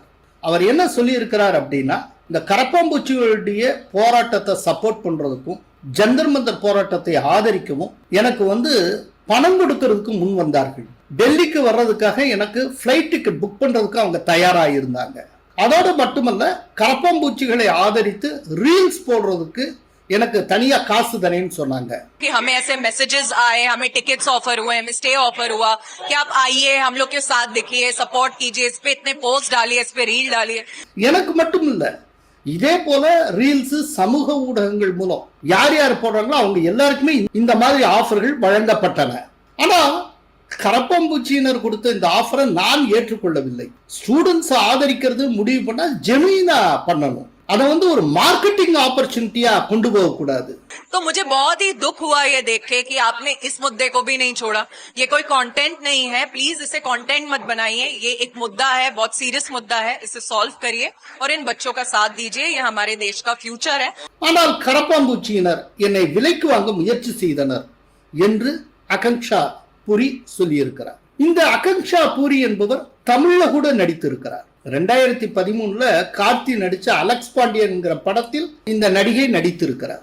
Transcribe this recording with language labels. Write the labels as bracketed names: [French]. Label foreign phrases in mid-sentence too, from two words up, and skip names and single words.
[Tamil] அவர் என்ன சொல்லி இருக்கிறார் அப்படின்னா, இந்த கரப்பாம்பூச்சிகளுடைய போராட்டத்தை சப்போர்ட் பண்றதுக்கும் ஜந்தர் மந்தர் போராட்டத்தை ஆதரிக்கவும் எனக்கு பணம் கொடுக்கறதுக்கு முன் வந்தார்கள். டெல்லிக்கு வர்றதுக்காக எனக்கு [English] flight ticket book [Tamil] பண்றதுக்கு அவங்க தயாராக இருந்தாங்க. அதோடு மட்டுமல்ல, கரப்பாம்பூச்சிகளை ஆதரித்து ரீல்ஸ் போடுறதுக்கு எனக்கு தனியா காசு தரேன்னு சொன்னாங்க. [Hindi] कि हमें ऐसे मैसेजेस आए, हमें [English] tickets offer [Hindi] हुए, हमें [English] stay offer [Hindi] हुआ कि आप आइए, हम लोग के साथ दिखिए, सपोर्ट कीजिए, इस पे इतने पोस्ट डालिए, इस पे रील डालिए. [Tamil] எனக்கு மட்டும் இல்ல, இதே போல ரீல்ஸ் சமூக ஊடகங்கள் மூலம் யார் யார் போடுறாங்களோ அவங்க எல்லாருக்குமே இந்த மாதிரி ஆஃபர்கள் வழங்கப்பட்டன. ஆனா கரப்பாம்பூச்சியினர் கொடுத்த இந்த ஆஃபரை நான் ஏற்றுக்கொள்ளவில்லை. ஸ்டூடெண்ட்ஸ் ஆதரிக்கிறது முடிவு பண்ணா ஜெனுயினா பண்ணணும். அதை ஒரு [English] marketing opportunity-a [Tamil] கொண்டு போக கூடாது. [Hindi] तो मुझे बहुत ही दुख हुआ ये देख के कि आपने इस मुद्दे को भी नहीं छोड़ा. ये कोई कंटेंट नहीं है, प्लीज इसे कंटेंट मत बनाइए. ये एक मुद्दा है, बहुत सीरियस मुद्दा है, इसे सॉल्व करिए और इन बच्चों का साथ दीजिए. ये हमारे देश का फ्यूचर है. [Tamil] ஆனால் கரப்பாம்பூச்சியினர் என்னை விலைக்கு வாங்க முயற்சி செய்தனர் என்று அகன்ஷா புரி சொல்லியிருக்கிறார். இந்த அகன்ஷா புரி என்பவர் தமிழ்ல கூட நடித்திருக்கிறார். 2013 கார்த்தி நடிச்ச அலெக்ஸ் பாண்டியன்ங்கிற படத்தில் இந்த நடிகை நடித்திருக்கிறார்.